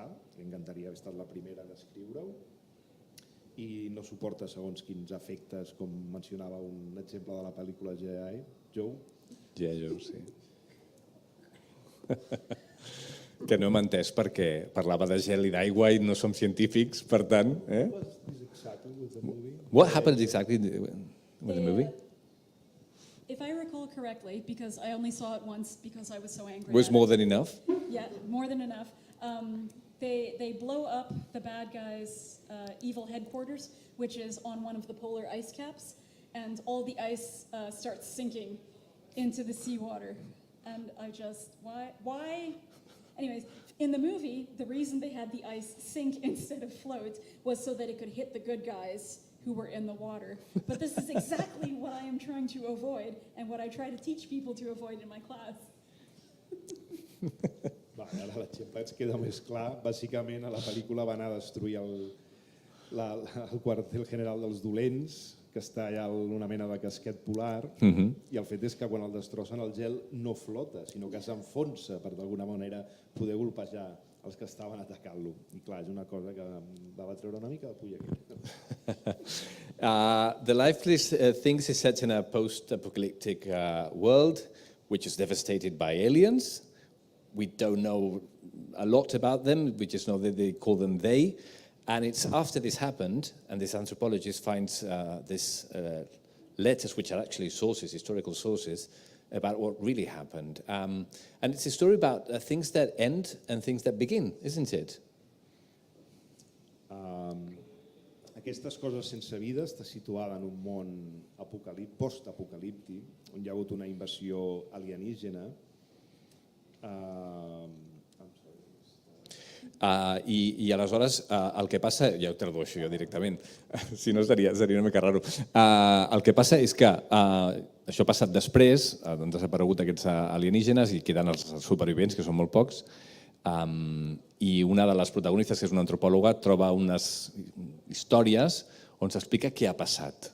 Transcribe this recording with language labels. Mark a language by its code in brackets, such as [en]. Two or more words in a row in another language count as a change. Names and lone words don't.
[ca] Li encantaria haver estat la primera d'escriure-ho i no suporta segons quins efectes, com mencionava un exemple de la pel·lícula G.I. Joe. G.I. Joe, sí. Que no hem entès perquè parlava de gel i d'aigua i no som científics, per tant... [en] What happened exactly with the movie? If I recall correctly, because I only saw it once because I was so angry. Was more than enough? Yeah, more than enough. They blow up the bad guys' evil headquarters, which is on one of the polar ice caps, and all the ice starts sinking into the seawater. And I just, why? Anyways, in the movie, the reason they had the ice sink instead of float was so that it could hit the good guys who were in the water. But this is exactly what I am trying to avoid and what I try to teach people to avoid in my class. [ca] Ara l'exemple ens queda més clar. Bàsicament, a la pel·lícula va anar a destruir el quartel general dels dolents, que està allà en una mena de casquet polar, i el fet és que quan el destrossen el gel no flota, sinó que s'enfonsa per d'alguna manera poder golpejar els que estaven atacant-lo. I clar, és una cosa que va treure una mica de pulla aquí. [en] The Lifeless Things is set in a post-apocalyptic world which is devastated by aliens. We don't know a lot about them, we just know that they call them they. And it's after this happened, and this anthropologist finds these letters, which are actually sources, historical sources, about what really happened. And it's a story about things that end and things that begin, isn't it? [ca] Aquestes coses sense vida està situada en un món post-apocalíptic, on hi ha hagut una invasió alienígena. I aleshores el que passa, ja ho tradueixo jo directament, si no seria una mica raro, el que passa és que això ha passat després, han desaparegut aquests alienígenes i queden els supervivents, que són molt pocs, i una de les protagonistes, que és una antropòloga, troba unes històries on s'explica què ha passat.